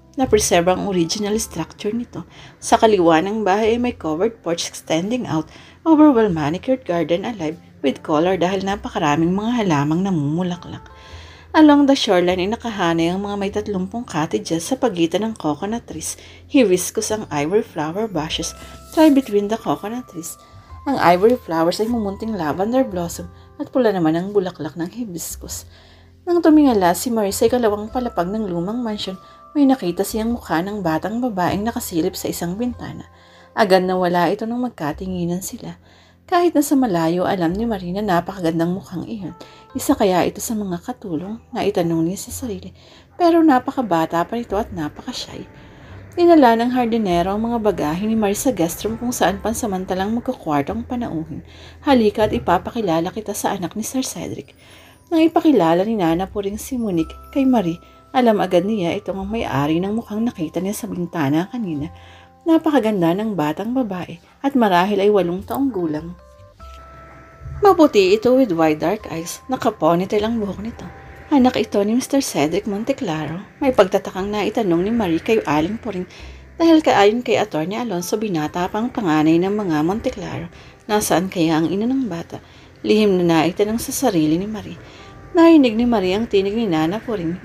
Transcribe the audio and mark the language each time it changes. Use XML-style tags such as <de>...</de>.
<tl>Na-preserve ang original structure nito. Sa kaliwa ng bahay ay may covered porch extending out over well-manicured garden alive with color dahil napakaraming mga halamang namumulaklak. Along the shoreline ay nakahanay ang mga may 30 cottages sa pagitan ng coconut trees.</tl> <en>Hibiscus ang ivory flower bushes tied between the coconut trees.</en> <tl>Ang ivory flowers ay mumunting lavender blossom at pula naman ang bulaklak ng hibiscus. Nang tumingala si Marie sa ikalawang palapag ng lumang mansion, may nakita siyang mukha ng batang babaeng nakasilip sa isang bintana. Agad na wala ito nang magkatinginan sila. Kahit na sa malayo, alam ni Marie na napakagandang mukhang iyon. Isa kaya ito sa mga katulong na itanong niya sa sarili. Pero napakabata pa ito at napaka-shy. Dinala ng hardinero ang mga bagahe ni Marie sa guest room kung saan pansamantalang magkakwartong panauhin. Halika at ipapakilala kita sa anak ni Sir Cedric. Nang ipakilala ni Nana Puring si Monique kay Marie, alam agad niya itong ang may-ari ng mukhang nakita niya sa bintana kanina. Napakaganda ng batang babae at marahil ay 8 taong gulang. Maputi ito with wide dark eyes. Nakaponytail ang buhok nito. Anak ito ni Mr. Cedric Monteclaro. May pagtatakang naitanong ni Marie kay Aling Puring dahil kaayon kay Atty. Alonso binata pang panganay ng mga Monteclaro. Nasaan kaya ang ina ng bata? Lihim na naitanong sa sarili ni Marie. Narinig ni Marie ang tinig ni Nana Puring.</tl>